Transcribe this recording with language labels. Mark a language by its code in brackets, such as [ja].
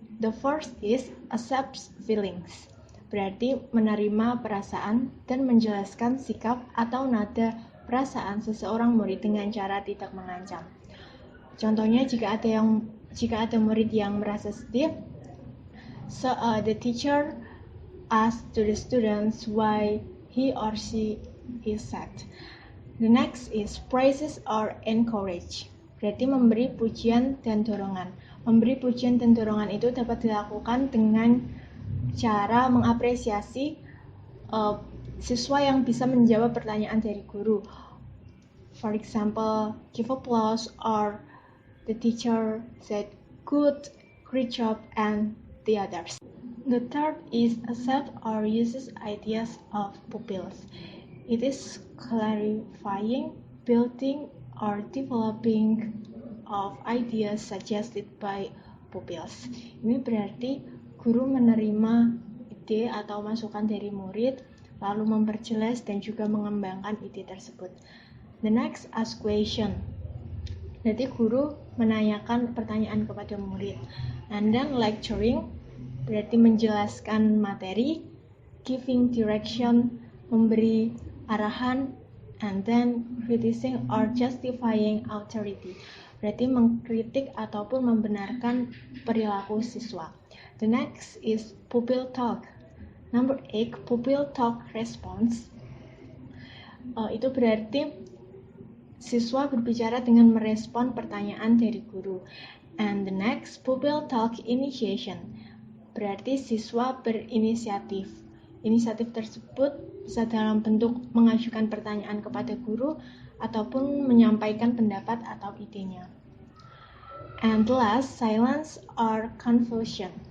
[en] The first is accepts feelings. [id] Berarti menerima perasaan dan menjelaskan sikap atau nada perasaan seseorang murid dengan cara tidak mengancam. Contohnya jika ada murid yang merasa sedih, [en] the teacher asks to the students why he or she is sad. The next is praises or encourage. [id] Berarti memberi pujian dan dorongan. Memberi pujian dan dorongan itu dapat dilakukan dengan cara mengapresiasi siswa yang bisa menjawab pertanyaan dari guru. [en] For example, give applause or the teacher said good, great job, and the others. The third is accept or uses ideas of pupils. It is clarifying, building, or developing of ideas suggested by pupils. [id] Ini berarti guru menerima ide atau masukan dari murid, lalu memperjelas dan juga mengembangkan ide tersebut. [en] The next, ask question. [id] Jadi guru menanyakan pertanyaan kepada murid. [en] And then lecturing, [id] berarti menjelaskan materi. [en] Giving direction, [id] memberi arahan. [en] And then criticizing or justifying authority, [id] berarti mengkritik ataupun membenarkan perilaku siswa. [en] The next is pupil talk. Number 8, pupil talk response. [id] Itu berarti siswa berbicara dengan merespon pertanyaan dari guru. [en] And the next, pupil talk initiation. [id] Berarti siswa berinisiatif. Inisiatif tersebut bisa dalam bentuk mengajukan pertanyaan kepada guru ataupun menyampaikan pendapat atau idenya. [en] And last, silence or confusion.